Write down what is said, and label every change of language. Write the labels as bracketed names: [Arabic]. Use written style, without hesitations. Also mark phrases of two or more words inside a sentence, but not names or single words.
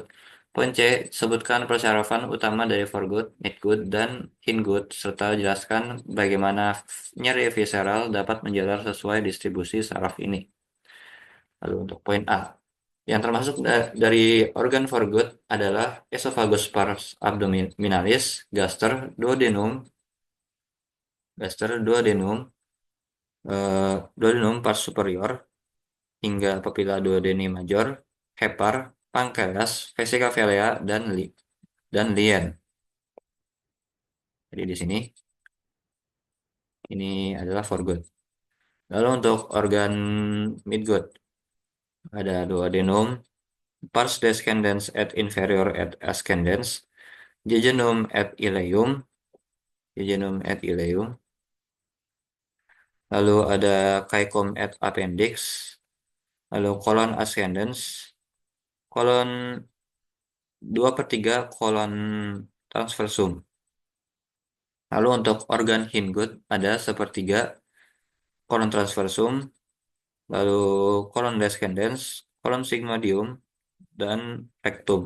[Indonesian] Poin C. Sebutkan persyarafan utama dari foregut, midgut, dan hindgut, serta jelaskan bagaimana nyeri visceral dapat menjalar sesuai distribusi saraf ini. Lalu untuk poin A. Yang termasuk dari organ foregut adalah [Latin] esophagus pars abdominalis, [Indonesian] gaster, [Latin] duodenum pars superior, [Indonesian] hingga [Latin] papilla duodeni major, [Indonesian] hepar, pankreas, [Latin] vesica velea, [Indonesian] dan lien. Jadi di sini ini adalah foregut. Lalu untuk organ midgut ada duodenum, [Latin] pars descendens et inferior et ascendens, jejunum et ileum. [Indonesian] Lalu ada [Latin] caecum et appendix, [Indonesian] lalu [Latin] colon ascendens, [Indonesian] kolon 2/3 [Latin] kolon transversum. [Indonesian] Lalu untuk organ hindgut ada sepertiga [Latin] kolon transversum, [Indonesian] lalu [Latin] kolon descendens, kolon sigmoidium, [Indonesian] dan rectum.